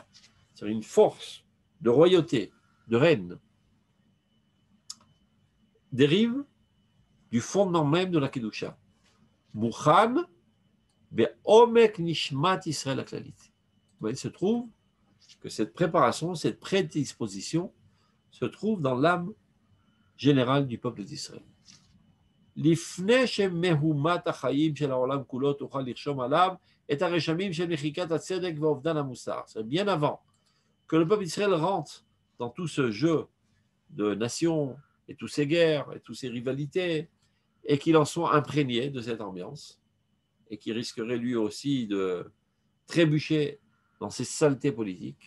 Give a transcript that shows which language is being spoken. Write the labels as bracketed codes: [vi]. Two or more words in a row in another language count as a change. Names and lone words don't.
[fr] C'est une force de royauté, de reine, dérive du fondement même de la Kedusha. [he] מוכן, בעומק נשמת ישראל הכללית. [fr] Il se trouve que cette préparation, cette prédisposition se trouve dans l'âme générale du peuple d'Israël. [he] לפני שמהומת החיים של העולם כולו תוכל לרשום עליו את הרשמים של מחיקת הצדק ואובדן המוסר. [fr] C'est bien avant que le peuple d'Israël rentre dans tout ce jeu de nations et toutes ces guerres et toutes ces rivalités et qu'il en soit imprégné de cette ambiance et qu'il risquerait lui aussi de trébucher dans ces saletés politiques.